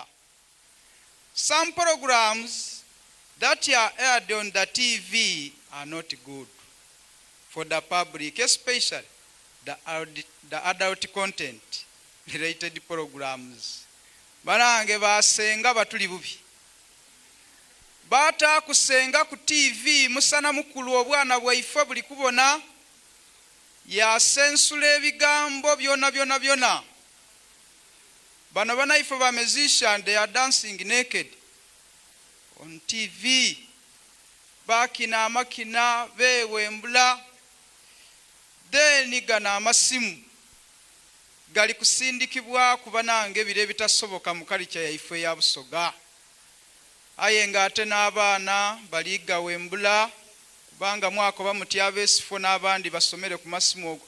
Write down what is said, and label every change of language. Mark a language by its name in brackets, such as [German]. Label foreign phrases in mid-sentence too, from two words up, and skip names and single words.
[English] Some programs that are aired on the TV are not good for the public, especially the adult content related programs. [Soga] Barange basenga batuli bubi. Bata kusenga ku TV musana mukulu obwana bwaife buli kubona ya sensule ebigambo byona. Bano banaife ba [English] musician, they are dancing naked on TV. [Soga] Bakina amakina bewembula. Then gana amasimu gali kusindikibwa kuba nange bire bitasoboka mu culture yaife ya Busoga. Aye nga ate n'abaana baliga wembula kubanga mwako bamutya abesifo n'abandi basomere ku masimu ogo.